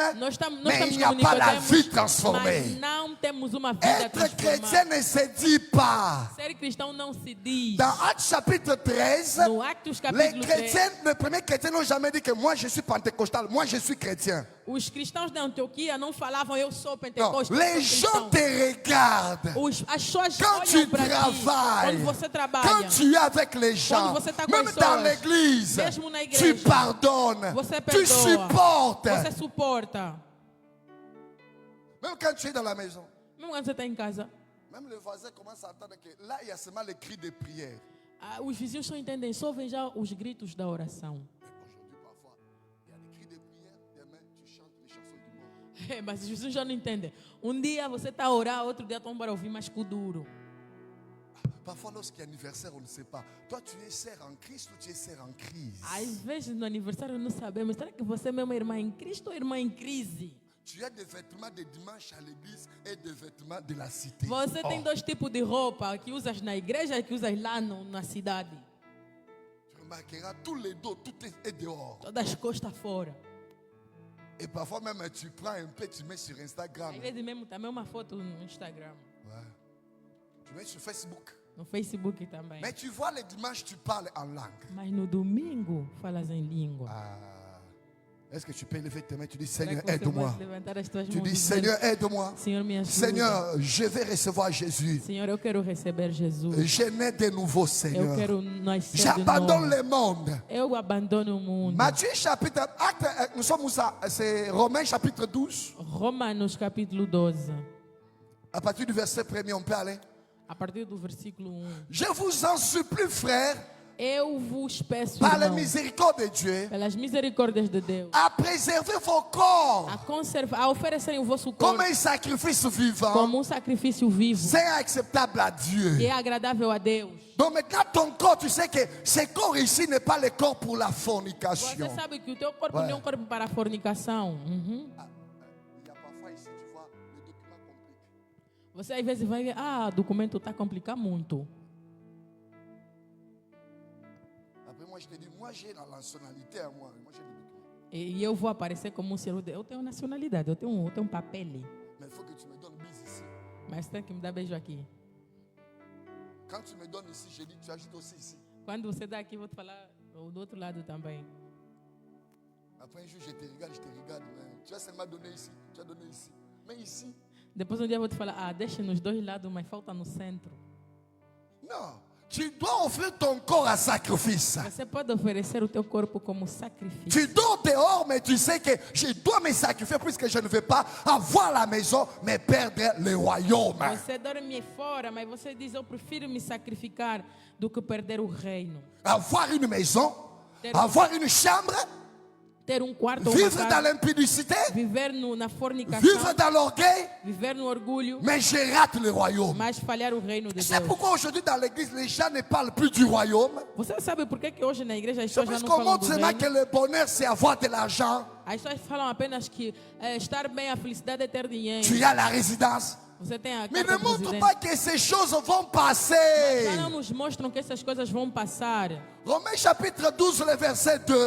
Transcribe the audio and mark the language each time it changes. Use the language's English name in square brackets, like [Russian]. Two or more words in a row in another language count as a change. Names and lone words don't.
[Portuguese] Nós estamos [French] Mais il n'y a [Portuguese] como [French] pas la [Portuguese] Nicodemos, [French] vie transformée. [Portuguese] mas não temos uma vida [French] Être chrétien [Portuguese] transformada. [French] ne se dit pas. [Portuguese] Ser cristão não se diz. [French] Dans Actes chapitre 13, [Portuguese] No Actos [French] les [Portuguese] capítulo 3, [French] chrétiens, les premiers chrétiens n'ont jamais dit que moi je suis pentecostal, moi je suis chrétien. [Portuguese] os cristãos da Antioquia não falavam eu sou [French] Non, [Portuguese] pentecostal. [French] les [Portuguese] sou [French] gens [Portuguese] cristão. [French] te regardent. [Portuguese] As pessoas [French] Quand tu [Portuguese] olham para ti. [French] travailles, [Portuguese] Quando você trabalha, [French] quand tu es avec les gens, [Portuguese] você tá com [French] même [Portuguese] as [French] dans [Portuguese] pessoas, [French] l'église, [Portuguese] mesmo na [French] tu [Portuguese] igreja, [French] pardonnes, [Portuguese] você [French] tu [Portuguese] perdoa, [French] supportes. [Portuguese] você suporta. [French] Même quand tu es dans la maison, [Portuguese] Mesmo quando você está em casa, [French] même le voisin commence à entendre que là, il y a seulement les cris de prière. [Portuguese] os vizinhos só entendem, só ouvem já os gritos da oração. [French] Mais aujourd'hui, parfois, il y a des cris de prière, demain, tu chantes les chansons du monde. [Portuguese] Mas os vizinhos já não entendem. Um dia você está a orar, outro dia estão para ouvir mais duro. [French] Parfois, lorsqu'il y a anniversaire, on ne sait pas. Toi, tu es sœur en Christ ou tu es sœur en crise? [Portuguese] Às vezes no aniversário não sabemos, será que você é mesmo irmã em Cristo ou irmã em crise? [French] Tu as des vêtements de dimanche à l'église et des vêtements de la cité. [Portuguese] Você tem dois tipos de roupa, que usas na igreja e que usas lá na cidade. [French] Tu remarqueras tous les dos, tout est dehors. [Portuguese] Todas as costas fora. [French] Et parfois même, tu prends un peu, tu mets sur Instagram. [Portuguese] Às vezes mesmo também uma foto no Instagram, [French] Ouais. Tu mets sur Facebook. [Portuguese] no Facebook também. [French] Mais tu vois, le dimanche, tu parles en langue. [Portuguese] Mas no domingo falas em língua. [French] Est-ce que tu peux lever tes mains? Tu dis, [Portuguese] Será [French] Seigneur, [Portuguese] que você [French] aide-moi. [Portuguese] pode levantar as tuas [French] Tu [Portuguese] mãos e [French] dis, [Portuguese] dizer, [French] Seigneur, aide-moi. [Portuguese] Senhor, me ajuda. [French] Seigneur, je vais recevoir Jésus. [Portuguese] Senhor, eu quero receber Jesus. [French] Je nais de nouveau, [Portuguese] Eu [French] Seigneur. [Portuguese] quero nascer de [French] J'abandonne [Portuguese] novo. [French] le monde. [Portuguese] Eu abandono o mundo. [French] Matthieu chapitre, nous sommes où ça? C'est Romains chapitre 12. [Portuguese] Romanos capítulo 12. [French] À partir du verset 1er, on peut aller. [Portuguese] A partir do versículo 1. [French] Je vous en supplie, frères, [Portuguese] eu vos peço, [French] par la [Portuguese] irmãos, [French] miséricorde de Dieu, [Portuguese] pelas misericórdias de Deus, [French] à préserver vos corps [Portuguese] a oferecerem o vosso [French] comme [Portuguese] corpo [French] un sacrifice vivant, [Portuguese] como um sacrifício vivo [French] saint et acceptable à [Portuguese] que [French] Dieu. [Portuguese] é agradável a Deus. [French] Donc maintenant, ton corps, tu sais que ce corps ici n'est pas le corps pour la fornication. [Portuguese] Você sabe que o teu corpo Vai. não é um corpo para a fornicação. [French] Il y a parfois ici, tu vois, le document compliqué. [Portuguese] Você às vezes vai ver, o documento está a complicar muito. [French] Après, moi, je te dis, moi, j'ai la nationalité à moi. Moi, j'ai le document. [Portuguese] E eu vou aparecer como um ser. Eu tenho nacionalidade, eu tenho um papel. [French] Mais il faut que tu me donnes bise ici. [Portuguese] Mas tem que me dar beijo aqui. [French] Quand tu me donnes ici, je dis, tu ajoutes aussi ici. [Portuguese] Quando você dá aqui, vou te falar do outro lado também. [French] Après un jour, je te regarde. Mais tu as seulement donné ici, tu as donné ici. Mais ici, [Portuguese] Depois um dia eu vou te falar, deixa nos dois lados, mas falta no centro. [French] non. Tu dois offrir ton corps à sacrifice. [Portuguese] Você pode oferecer o teu corpo como sacrifício. [French] Tu dors dehors, mais tu sais que je dois me sacrifier puisque je ne veux pas avoir la maison, mais perdre le royaume. [Portuguese] Você dorme fora, mas você diz, eu prefiro me sacrificar do que perder o reino. [French] Avoir une maison, avoir une chambre, [Portuguese] Ter quarto, [French] vivre [Portuguese] uma [French] dans [Portuguese] casa, [French] l'impudicité, [Portuguese] viver na fornicação, [French] vivre dans l'orgueil, [Portuguese] viver no orgulho, [French] mais je rate le royaume. [Portuguese] mas falhar o reino de [French] C'est [Portuguese] Deus. [French] pourquoi aujourd'hui dans l'église, les gens ne parlent plus du royaume. [Portuguese] Você sabe por que hoje na igreja as [French] C'est [Portuguese] pessoas já [French] parce [Portuguese] não [French] qu'on [Portuguese] falam [French] montre [Portuguese] do [French] seulement [Portuguese] reino? [French] que le bonheur, c'est avoir de l'argent. [Portuguese] As pessoas falam apenas que estar bem, a felicidade é ter dinheiro. [French] Tu as la résidence. [Portuguese] Você tem a [French] Mais [Portuguese] carta [French] ne montre [Portuguese] presidente. [French] pas que ces choses vont passer. [Portuguese] Já não nos mostram que essas coisas vão passar. [French] Romains chapitre 12, le verset 2.